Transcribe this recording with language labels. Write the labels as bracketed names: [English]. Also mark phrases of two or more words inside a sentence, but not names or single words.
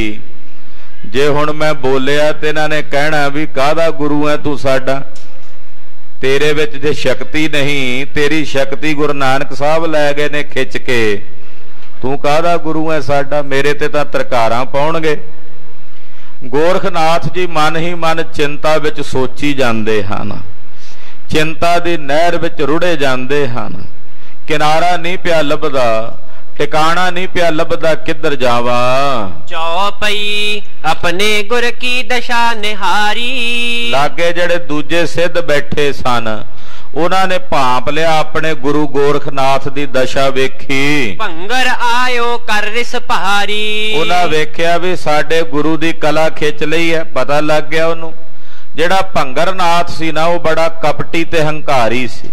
[Punjabi] ਜੇ ਹੁਣ ਮੈਂ ਬੋਲਿਆ ਤੇ ਇਨ੍ਹਾਂ ਨੇ ਕਹਿਣਾ ਭੀ ਕਾਹਦਾ ਗੁਰੂ ਹੈ ਤੂ ਸਾਡਾ, ਤੇਰੇ ਵਿਚ ਜੇ ਸ਼ਕਤੀ ਨਹੀਂ, ਤੇਰੀ ਸ਼ਕਤੀ ਗੁਰੂ ਨਾਨਕ ਸਾਹਬ ਲੈ ਗਏ ਨੇ ਖਿਚ ਕੇ, ਤੂ ਕਾਹਦਾ ਗੁਰੂ ਹੈ ਸਾਡਾ, ਮੇਰੇ ਤੇ ਤਾਂ ਤਰਕਾਰਾਂ ਪਾਉਣਗੇ। ਗੋਰਖਨਾਥ ਜੀ ਮਨ ਹੀ ਮਨ ਚਿੰਤਾ ਵਿਚ ਸੋਚੀ ਜਾਂਦੇ ਹਨ, ਚਿੰਤਾ ਦੀ ਨਹਿਰ ਵਿਚ ਰੁੜ੍ਹੇ ਜਾਂਦੇ ਹਨ। ਕਿਨਾਰਾ ਨਹੀਂ ਪਿਆ ਲੱਭਦਾ, ਠਿਕਾਣਾ ਨਹੀਂ ਪਿਆ ਲੱਭਦਾ, ਕਿੱਧਰ ਜਾਵਾਂ। [Braj] चौपई अपने गुर की दशा निहारी। [Punjabi] ਲਾਗੇ ਜੜੇ ਦੂਜੇ ਸਿੱਧ ਬੈਠੇ ਸਨ, [Hindi] उन्होंने भांप लिया [Punjabi] ਅਪਣੇ ਗੁਰੂ ਗੋਰਖਨਾਥ ਦੀ ਦਸ਼ਾ ਵੇਖੀ। [Braj] भंगर आयो कर रिस पहारी। [Punjabi] ਉਨ੍ਹਾਂ ਵੇਖਿਆ ਭੀ ਸਾਡੇ ਗੁਰੂ ਦੀ ਕਲਾ ਖਿੱਚ ਲਈ ਹੈ। ਪਤਾ ਲੱਗ ਗਿਆ ਉਨ੍ਹਾਂ ਜਿਹੜਾ ਭੰਗਰਨਾਥ ਸੀ ਨਾ, ਵੋ ਬੜਾ ਕਪਟੀ ਤੇ ਹੰਕਾਰੀ ਸੀ।